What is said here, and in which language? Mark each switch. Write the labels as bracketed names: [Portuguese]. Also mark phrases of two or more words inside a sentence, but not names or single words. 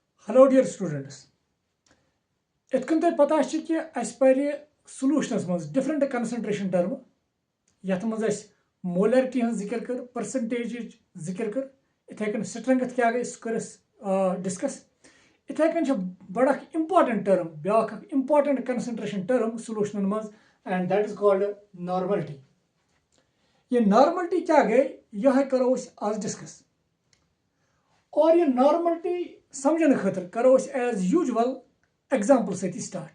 [English] Hello dear students. [Kashmiri] इतकन तुम पता कि अस पर सॉल्यूशनस मज [English] different concentration term [Kashmiri] यथ मज मोलरिटी हज जिक्र कर परसेंटेज जिक्र कर इथे कन स्ट्रेंथ क्या गई सह डिस्कस इथे कन बड़ा [English] important term [Kashmiri] ब्या [English] important concentration term [Kashmiri] सॉल्यूशन मज [English] and that is called normality. [Kashmiri] ये नॉर्मलिटी क्या गई यह करो आज डिस्कस और ये नॉर्मलिटी समझने खतर करो [English] as usual example [Kashmiri] सती स्टार्ट।